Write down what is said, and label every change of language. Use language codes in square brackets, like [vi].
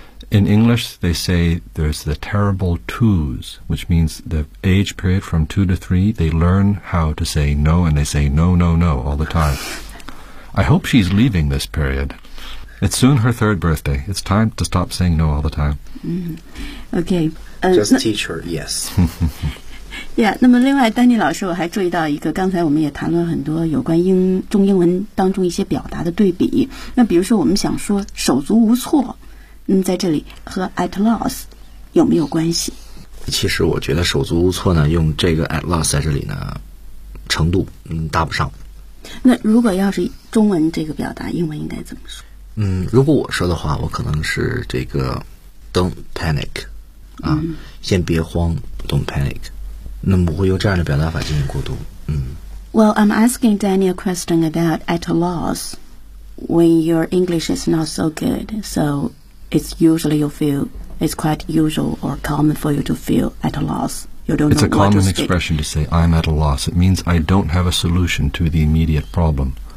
[en] In English, they say there's the terrible twos, which means the age period from 2 to 3, they learn how to say no, and they say no, no, no all the time. I hope she's leaving this period. It's soon her 3rd birthday. It's time to stop saying no all the time. Okay. Just teach her, yes. [zh] Yeah, 那么另外丹尼老师我还注意到一个，刚才我们也谈论很多有关中英文当中一些表达的对比。那比如说我们想说手足无措，在这里和 at loss 有没有关系？其实我觉得手足无措呢，用这个 at loss 在这里呢，程度搭不上。那如果要是中文这个表达，英文应该怎么说？如果我说的话，我可能是这个 [en] don't panic。 [zh] 先别慌 ， [en] don't panic。 [zh] 那么我会用这样的表达法进行过渡。 [en] Well, I'm asking Danny a question about at a loss when your English is not so good. So it's usually you feel it's quite usual or common for you to feel at a loss. You don't. It's a common expression to say I'm at a loss. It means I don't have a solution to the immediate problem.